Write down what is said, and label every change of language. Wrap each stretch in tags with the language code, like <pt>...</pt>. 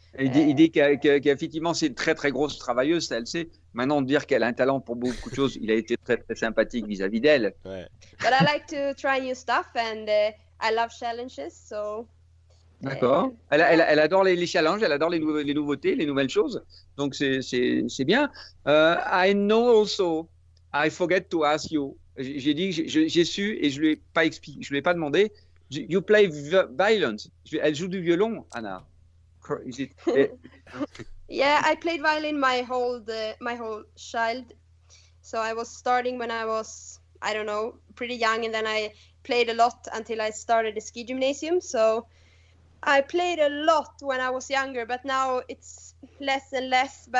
<fr>Il dit qu'effectivement, c'est une très, très grosse travailleuse, ça, elle sait. Maintenant, dire qu'elle a un talent pour beaucoup de choses, il a été très, très sympathique vis-à-vis d'elle.</fr> <en>But I like to try new stuff and I love challenges, so...</en> <fr>D'accord. Elle adore les challenges, elle adore les nouveautés, les nouvelles choses. Donc, c'est bien.</fr> <en>I know also, I forget to ask you.</en> <fr>J'ai dit, j'ai su et je lui ai pas expliqué, je lui ai pas demandé.</fr> <en>You play violin.</en> <fr>Elle joue du violon, Anna.</fr> <en>Yeah, I played violin my whole child. So I was starting when I was, I don't know, pretty young, and then I played a lot until I started the ski gymnasium. So I played a lot when I was younger, but now it's less and less.</en>